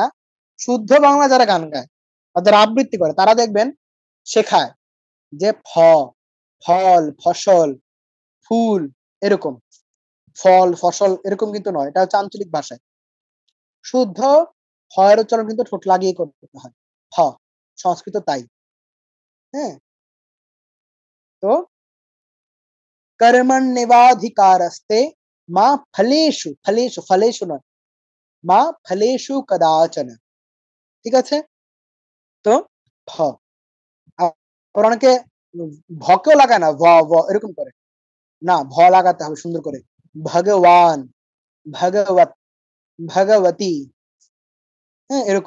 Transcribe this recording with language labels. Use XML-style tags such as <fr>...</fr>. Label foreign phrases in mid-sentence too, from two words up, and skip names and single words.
<bn>শুদ্ধ বাংলা যারা গান গায় বা যারা আবৃত্তি করে তারা দেখবেন শেখায় যে ফল, ফসল, ফুল এরকম। ফল, ফসল এরকম কিন্তু নয়। এটা হচ্ছে আঞ্চলিক ভাষায়। শুদ্ধ হ এর উচ্চারণ কিন্তু ঠোঁট লাগিয়ে করতে হয়। হ, সংস্কৃত তাই। হ্যাঁ?</bn> <sa>তো कर्मण्येवाधिकारस्ते মা ফলেষু, ফলেষু, ফলেষু নয়, মা ফলেষু কদাচন।</sa> <bn>ঠিক আছে? তো ফ। আবার অনেকে ভকেও লাগায় না, ভ এরকম করে। না, ভ লাগাতে হবে সুন্দর করে। ভগবান, ভগবত, ভগবতী, হ্যাঁ এরকম।</bn>